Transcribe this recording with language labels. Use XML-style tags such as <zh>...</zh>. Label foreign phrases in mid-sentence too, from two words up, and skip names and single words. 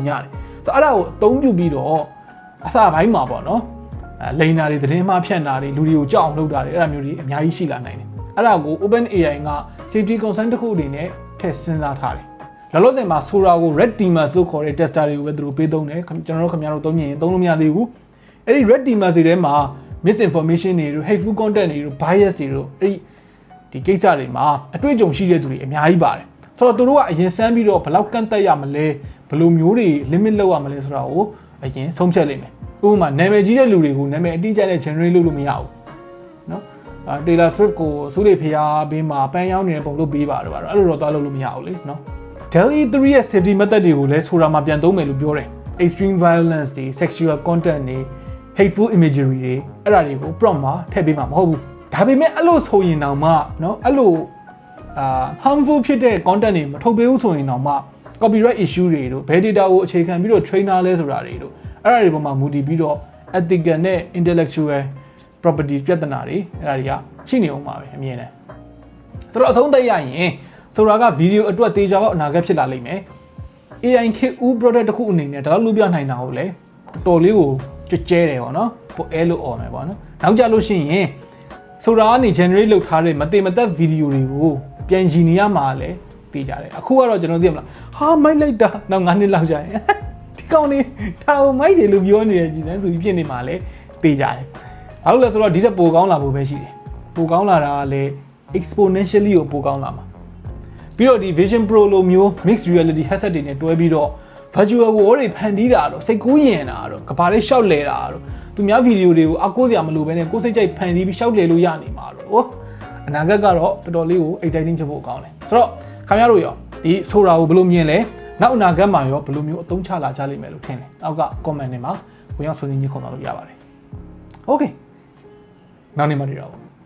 <my>ရတယ်ဆိုတော့အဲ့ဒါကိုအသုံးပြုပြီးတော့အစပိုင်းမှာပေါ့နော်လိန်နာတွေသတင်းမှားဖြန့်တာတွေလူတွေကိုကြောက်အောင်လုပ်တာတွေအဲ့ဒါမျိုးတွေအများကြီးရှိလာနိုင်တယ်အဲ့ဒါကို OpenAI က</my> <en>safety concern</en> <my>တစ်ခုအနေနဲ့ထည့်စဉ်းစားထားတယ်လောလောဆယ်မှာ Sora ကို</my> <en>red teamers</en> <my>လို့ခေါ်တဲ့ tester တွေကိုပဲသူတို့ပေးသုံးတယ်ကျွန်တော်တို့ခင်ဗျားတို့သုံးရင်သုံးလို့မရသေးဘူးအဲ့ဒီ</my> <en>red teamers</en> <my>တွေထဲမှာ misinformation တွေတို့</my> <en>hateful content</en> <my>တွေတို့ bias တွေတို့အဲ့ဒီကိစ္စ တွေမှာအတွေ့အကြုံရှိတဲ့သူတွေအများကြီးပါတယ်ဆိုတော့သူတို့ကအရင်စမ်းပြီးတော့ဘယ်လောက်ကန့်သက်ရမလဲဘယ်လိုမျိုးတွေ limit လောက်ရမ လဲဆိုတာကိုအရင်ဆုံးဖြတ်လိုက်မယ်ဥပမာနာမည်ကြီးတဲ့လူတွေကိုနာမည်အတိအကျနဲ့ generate လုပ်လို့မရဘူးနော်Taylor Swift ကိုစိုးရိမ်ဖျားဘေးမှာပန်းရောင်းနေတဲ့ပုံလုပ်ပေးပါတော့အဲ့လိုတော့သွားလုပ်လို့မရဘူးလေနော် DALL-E 3 ရဲ့</my> <en>safety method</en> <my>တွေကိုလည်းဆိုတာမှာပြန်သုံးမယ်လို့ပြောတယ်</my> <en>extreme violence</en> <my>တွေ</my> <en>sexual content</en> <my>တွေ</my> <en>hateful imagery</en> <my>တွေအဲ့ဒါတွေကို prompt မှာထည့်ပေးမှာမဟုတ်ဘူးဒါပေမဲ့အဲ့လိုဆိုရင်တောင်မှနော်အဲ့လို harmful ဖြစ်တဲ့ content တွေမထုတ်ပေးဘူးဆိုရင်တောင်မှ</my> <en>copyright issue</en> <my>တွေတို့ဘယ် data ကိုအခြေခံပြီးတော့ trainer လဲဆိုတာတွေတို့အဲ့ဒါတွေပေါ်မှာမူတည်ပြီးတော့ ethical နဲ့</my> <en>intellectual properties</en> <my>ပြဿနာတွေအဲ့ဒါတွေကရှိနေအောင်ပါပဲအမြင်နဲ့ဆိုတော့အဆုံးသက်ရရင်ဆိုတာက video အတွက်တေချာပေါက်အနာဂတ်ဖြစ်လာ လိမ့်မယ် AI ခေတ်ဦး product တစ်ခုအနေနဲ့ဒါတော့လုပ်ပြနိုင်တာဟုတ်လေတော်တော်လေးကိုကြွကျဲတယ်ပေါ့နော်ပိုအဲလို့អော်မယ်ပေါ့နော်နောက်ကြလို့ရှိရင်ဆိုတာကနေ generate လုပ်ထားတဲ့မတင်မသက် video တွေကိုပြန်ရည်နေရမှာလဲ သိကြတယ်အခုကတော့ကျွန်တော်သိရမလားဟာမိုက်လိုက်တာနောက်9နှစ်လောက်ကြာရင်ဒီကောင်လေးဒါကိုမိုက်တယ်လို့ပြောနေတယ်ကြည်စမ်းဆိုပြီးဖြစ်နေမှာလဲသိကြတယ် ဘာလို့လဲဆိုတော့ဒီထက်ပိုကောင်းလာဖို့ပဲရှိတယ်ပိုကောင်းလာတာကလည်း exponentially ကိုပိုကောင်းလာမှာပြီးတော့ဒီ Vision Pro လိုမျိုး</my> <en>mixed reality headset</en> <my>တွေနဲ့တွဲပြီးတော့</my> <en>virtual world</en> <my>တွေဖန်တီးတာတော့စိတ်ကူးယဉ်တာတော့ကဘာလေးရှောက်လဲတာတော့သူများဗီဒီယိုတွေကိုအကိုးစရာမလိုဘဲနဲ့ကိုယ်စိတ်ကြိုက်ဖန်တီးပြီးရှောက်လဲလို့ရနေမှာတော့အနာဂတ်ကတော့တော်တော်လေးကို exciting ဖြစ်ဖို့ကောင်းတယ်ဆိုတော့ခင်ဗျားတို့ရောဒီဆိုတာကိုဘယ်လိုမြင်လဲနောက်အနာဂတ်မှာရောဘယ်လိုမျိုးအသုံးချလာကြလိမ့်မယ်လို့ထင်လဲအောက်က comment တွေမှာဝင်ရောက်ဆွေးနွေးညှိနှိုင်းလို့ရပါတယ် okay နောက်နေ့မှတွေ့တော့</my>